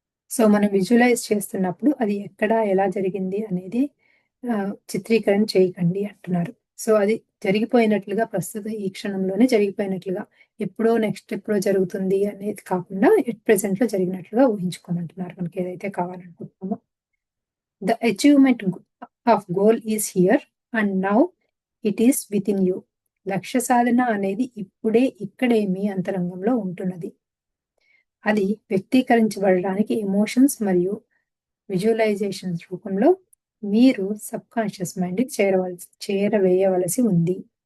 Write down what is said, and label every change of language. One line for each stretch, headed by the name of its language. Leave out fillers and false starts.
Telugu: So మనం visualise చేస్తున్నప్పుడు అది ఎక్కడ, ఎలా జరిగింది అనేది చిత్రీకరణ చేయకండి అంటున్నారు. సో అది జరిగిపోయినట్లుగా ప్రస్తుత ఈ క్షణంలోనే జరిగిపోయినట్లుగా ఎప్పుడో నెక్స్ట్ ఎప్పుడో జరుగుతుంది అనేది కాకుండా ఎట్ ప్రెజెంట్‌లో జరిగినట్లుగా ఊహించుకోమంటున్నారు మనకి ఏదైతే కావాలనుకుంటున్నామో.
English: The achievement of goal is here and now it is within you.
Telugu: లక్ష్య సాధన అనేది ఇప్పుడే ఇక్కడే మీ అంతరంగంలో ఉంటున్నది. అది వ్యక్తీకరించబడడానికి ఎమోషన్స్ మరియు విజువలైజేషన్స్ రూపంలో మీరు సబ్ కాన్షియస్ మైండ్‌కి చేరవేయవలసి ఉంది.